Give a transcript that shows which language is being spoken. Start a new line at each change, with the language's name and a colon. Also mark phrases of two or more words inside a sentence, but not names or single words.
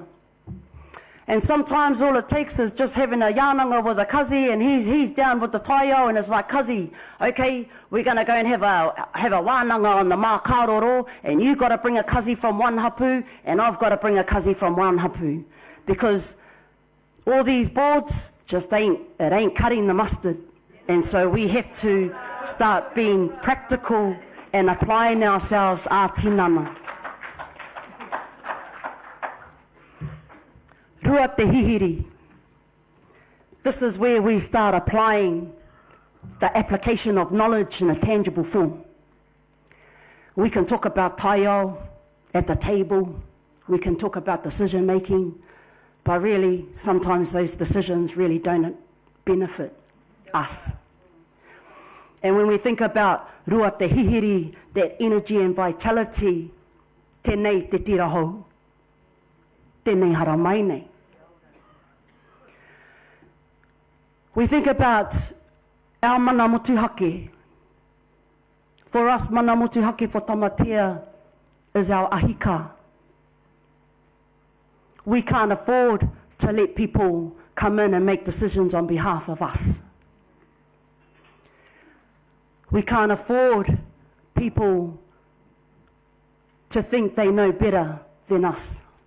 English: And sometimes all it takes is just having a yānanga with a kazi, and he's down with the taiao, and it's like, kazi, okay, we're going to go and have a wānanga on the mākāroro, and you've got to bring a kazi from one hapu, and I've got to bring a kazi from one hapu. Because all these boards just ain't cutting the mustard. And so we have to start being practical and applying ourselves
Māori: a tinana. Rua te hihiri.
English: This is where we start applying the application of knowledge in a tangible form. We can talk about taiao at the table. We can talk about decision making, but really sometimes those decisions really don't benefit us. And when we think about
Māori: rua te hihiri,
English: that energy and vitality,
Māori: tēnei te tirahau, tēnei hara mai nei.
English: We think about our
Māori: mana motuhake.
English: For us,
Māori: mana motuhake
English: for Tamatea is our ahika. We can't afford to let people come in and make decisions on behalf of us. We can't afford people to think they know better than us.